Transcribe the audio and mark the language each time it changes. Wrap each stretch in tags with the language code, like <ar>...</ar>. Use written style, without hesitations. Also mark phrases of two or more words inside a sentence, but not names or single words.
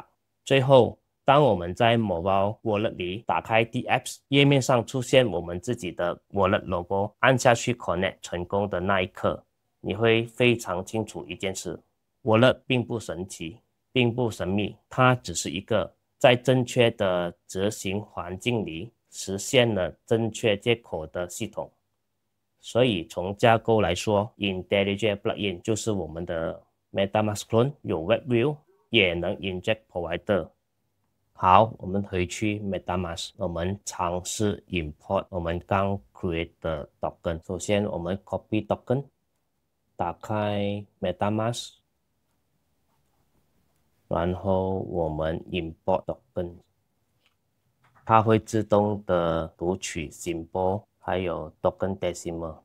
<zh>最後，當我們在</zh> <en>Mobile Wallet</en> <zh>裡打開 DApps， 頁面上出現我們自己的</zh> <en>Wallet logo，</en> <zh>按下去 Connect 成功的那一刻，你會非常清楚一件事： Wallet 並不神奇，並不神秘，它只是一個在正確的執行環境裡實現了正確接口的系統。所以從架構來說 ，IntelliJ plugin 就是我們的 MetaMask clone， 有 WebView， 也能</zh> <en>inject provider。</en> <zh>好，我們回去 MetaMask， 我們嘗試 import 我們剛 create 的 token。首先我們</zh> <en>copy token，</en> <zh>打開 MetaMask， 然後我們</zh> <en>import token，</en> <zh>它會自動的讀取 symbol， 還有</zh> <en>token decimal。</en>